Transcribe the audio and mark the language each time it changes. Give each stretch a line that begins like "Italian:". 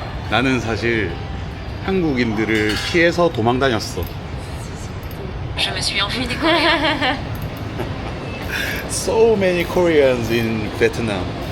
Korean: 나는 사실 한국인들을 피해서 도망 다녔어.
French: Je me suis enfui des Coréens.
English: So many Koreans in Vietnam.